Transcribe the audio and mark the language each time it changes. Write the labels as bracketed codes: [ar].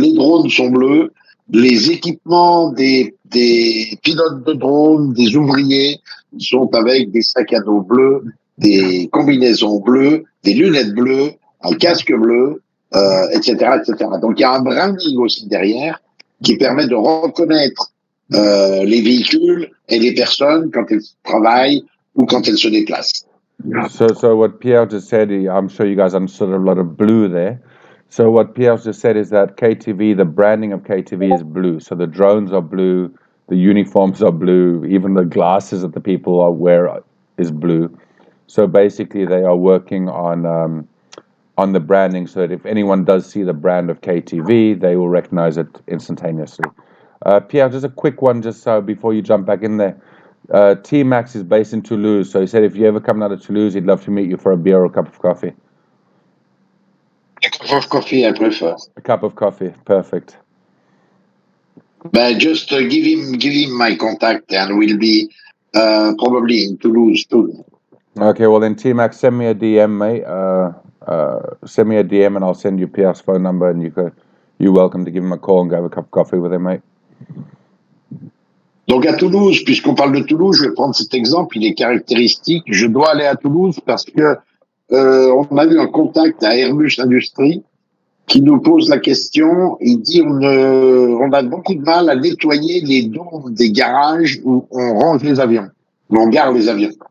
[fr] Les drones sont bleus. Les équipements des pilotes de drones, des ouvriers, sont avec des sacs à dos bleus, des combinaisons bleues, des lunettes bleues, un casque bleu, etc., etc. Donc il y a un branding aussi derrière qui permet de reconnaître les véhicules et les personnes quand elles travaillent ou quand elles se déplacent. [en] So what Pierre just said, I'm sure you guys understood a lot of blue there. So what Pierre just said is that KTV, the branding of KTV is blue. So the drones are blue, the uniforms are blue, even the glasses that the people wear is blue. So basically, they are working on the branding so that if anyone does see the brand of KTV, they will recognize it instantaneously. Pierre, just a quick one, just before you jump back in there. T-Max is based in Toulouse, so he said if you ever come out of Toulouse, he'd love to meet you for a beer or a cup of coffee. A cup of coffee, I prefer. A cup of coffee, perfect. But just give him my contact, and we'll be probably in Toulouse too. Okay, well then, T-Max, send me a DM, mate. Send me a DM, and I'll send you Pierre's phone number, and you're welcome to give him a call and go have a cup of coffee with him, mate. [fr] Donc à Toulouse, puisqu'on parle de Toulouse, je vais prendre cet exemple, il est caractéristique. Je dois aller à Toulouse parce que on a eu un contact à Airbus Industries qui nous pose la question. Il dit on a beaucoup de mal à nettoyer les dômes des garages où on range les avions, où on gare les avions.